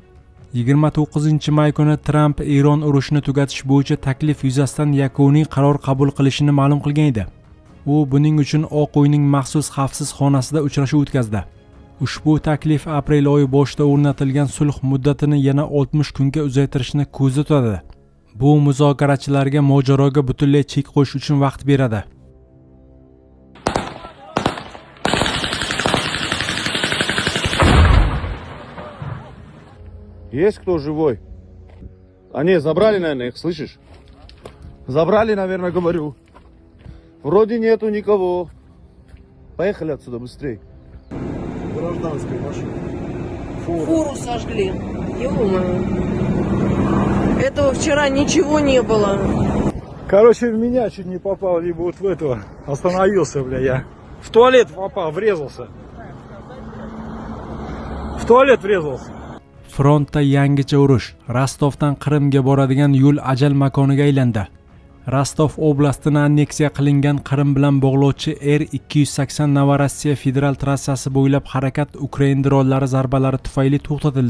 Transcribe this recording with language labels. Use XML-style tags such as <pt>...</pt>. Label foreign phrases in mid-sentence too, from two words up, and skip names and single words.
<uz>29-may kuni Trump Eron urushini tugatish bo'yicha taklif yuzasidan yakuniy qaror qabul qilishini ma'lum qilgan edi. U buning uchun Oq uyning maxsus xavfsiz xonasida uchrashuv o'tkazdi. Ushbu taklif aprel oyi boshida o'rnatilgan sulh muddatini yana 60 kunga uzaytirishni ko'zda tutadi. Bu muzokarachilarga mojaroga butunlay chek qo'yish uchun vaqt beradi.</uz> <ru>Есть кто живой? Не, забрали, наверное, их, слышишь? Забрали, наверное, говорю. Вроде нету никого. Поехали отсюда быстрее. Гражданская машина. Фуру сожгли. Ё-моё. Этого вчера ничего не было. Короче, в меня чуть не попал, либо вот в этого. Остановился, бля, я. В туалет попал, врезался. В туалет врезался.</ru> <uz>Frontda yangicha urush. Rostovdan Qrimga boradigan yo'l ajal makoniga aylandi. Rostov oblastini anneksiya qilingan Qrim bilan bog'lovchi R280 Novorossiya federal trassasi bo'ylab harakat Ukraina drollari zarbalari tufayli to'xtatildi.</uz>